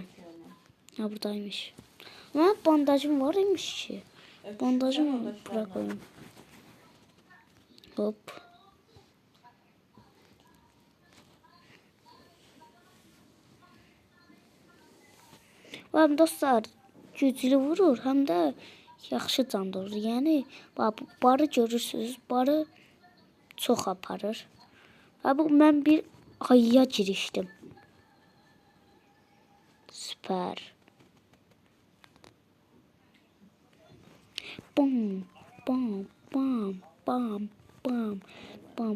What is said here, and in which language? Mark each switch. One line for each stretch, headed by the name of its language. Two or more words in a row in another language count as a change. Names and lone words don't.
Turkish: Ha, buradaymış. Ama bandajım var imiş ki. Bandajımı bırak koyayım. Hop.
Azerbaijani: Bakın dostlar, güclü vurur, həm də yaxşı can durur. Yəni barı görürsünüz, barı çox aparır. Ha, bu mən bir ayıya girişdim. Süper. Bam bam bam bam bam bam.